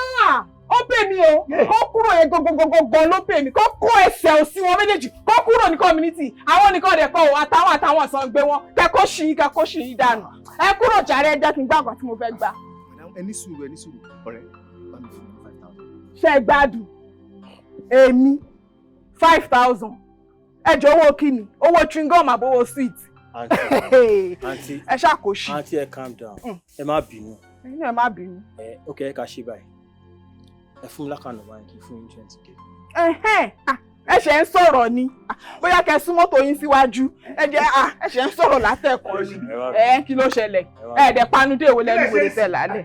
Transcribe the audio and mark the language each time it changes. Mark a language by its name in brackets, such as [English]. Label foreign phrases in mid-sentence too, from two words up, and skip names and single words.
[Yoruba] Ó pè mí o, kó kúrò yẹn gbogbogbò ló pè mí, kó kó ẹsẹ̀ òsì wọn méjèèjì, kó kúrò ní community, àwọn nìkan dẹ̀ kọ́ àtàwọn sàn gbé wọn, kẹ́ kó ṣì yín dànù. Ẹ kúrò jàre ẹ jẹ́ kí n gbà nǹkan tí mo fẹ́ gbà. Ẹ ní sùúrù ọ̀rẹ́, bá mi fún 5,000. Ṣé ẹ gbádùn? Èmi 5,000. Ẹ jọ owó kíni? Owó [English] chewing gum [Yoruba] àbówó sweet. Aunty, ẹ ṣàkóṣì. Aunty ẹ [English] calm down. [Yoruba] Ẹ má bínú. Ẹ má bínú. Ok, ẹ ká ṣe báyìí. Ẹ fún mi lákàánù báńkì fún 20k. Ẹ ṣe ń sọ̀rọ̀ ni. Bóyá kẹ́ sún mọ́tò yín síwájú. Ẹ ṣe ń sọ̀rọ̀ látẹ̀kọ́ ni. Kí ló ṣẹlẹ̀? Ẹ dẹ̀ panudé èwo lẹ́nu wèrè tẹ̀ lálẹ́.